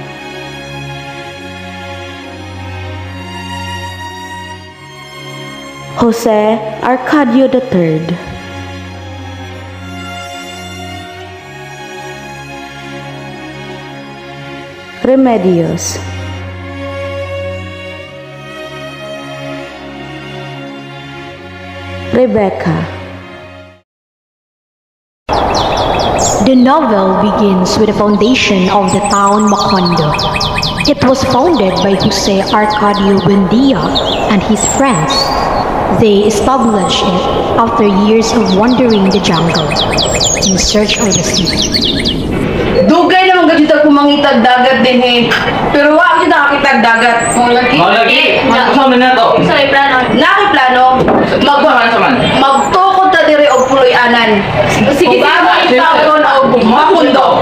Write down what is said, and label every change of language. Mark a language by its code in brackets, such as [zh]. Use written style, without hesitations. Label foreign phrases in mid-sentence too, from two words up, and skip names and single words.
[en] Jose Arcadio III, Remedios, Rebecca. The novel begins with the foundation of the town Macondo. It was founded by Jose Arcadio Buendia and his friends. They established it after years of wandering the jungle in search of the sea. [ceb] Dugay naman ka dito kumangitag dagat din eh. Pero wala kita nakakitag dagat. Lagi. Kasama na to. Nakiplano, magtukod ta dire og puloy-anan. Sige, tawon og makundo.